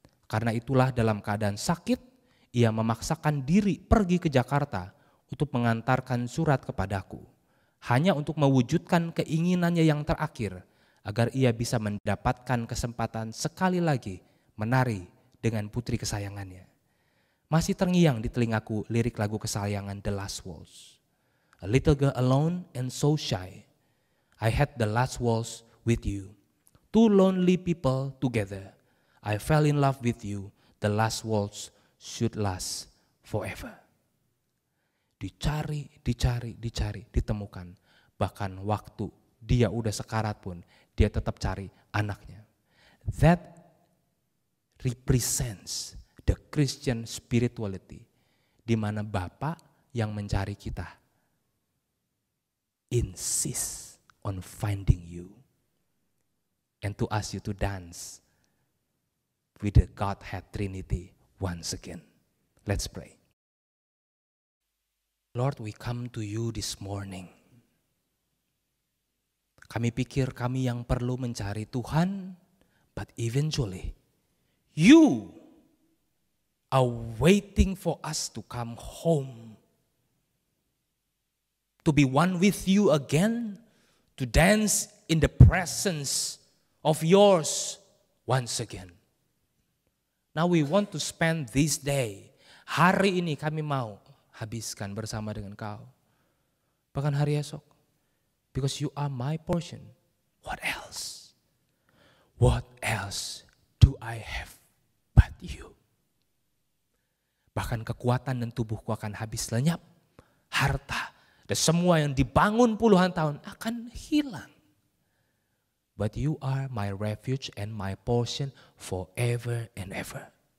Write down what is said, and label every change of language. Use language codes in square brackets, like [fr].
[id] Karena itulah dalam keadaan sakit, ia memaksakan diri pergi ke Jakarta untuk mengantarkan surat kepadaku. Hanya untuk mewujudkan keinginannya yang terakhir, agar ia bisa mendapatkan kesempatan sekali lagi menari dengan putri kesayangannya. Masih terngiang di telingaku lirik lagu kesayangan The Last Waltz. [en] A little girl alone and so shy, I had the last waltz with you. 2 lonely people together, I fell in love with you, the last waltz should last forever. [id] Dicari, ditemukan. Bahkan waktu dia udah sekarat pun, dia tetap cari anaknya. [en] That represents the Christian spirituality, [id] di mana Bapa yang mencari kita [en] insist on finding you and to ask you to dance with the Godhead Trinity once again. Let's pray. Lord, we come to you this morning. [id] Kami pikir kami yang perlu mencari Tuhan, [en] but eventually you are waiting for us to come home, to be one with you again, to dance in the presence of yours once again. Now we want to spend this day, [id] hari ini kami mau habiskan bersama dengan kau. Bahkan hari esok. [en] Because you are my portion. What else? What else do I have but you? [id] Bahkan kekuatan dan tubuhku akan habis lenyap. Harta dan semua yang dibangun puluhan tahun akan hilang. [en] But you are my refuge and my portion forever and ever.